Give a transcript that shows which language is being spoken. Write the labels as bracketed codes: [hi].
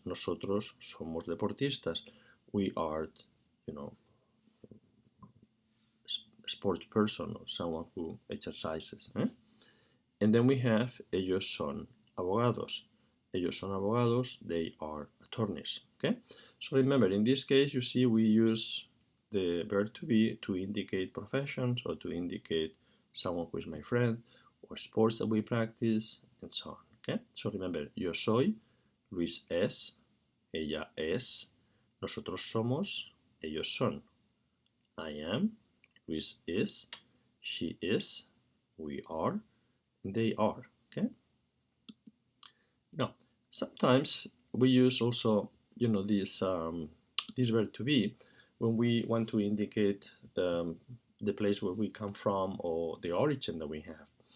[es] Nosotros somos deportistas. [en] We are, sports person or someone who exercises. And then we have [es] ellos son abogados. Ellos son abogados, [en] they are attorneys. Okay? So remember, in this case, you see we use the verb to be to indicate professions or to indicate someone who is my friend or sports that we practice and so on. Okay? So remember, [es] yo soy, Luis es, ella es, nosotros somos, ellos son. [en] I am, Luis is, she is, we are, they are. Okay. Now, sometimes we use also, this verb to be when we want to indicate the place where we come from or the origin that we have.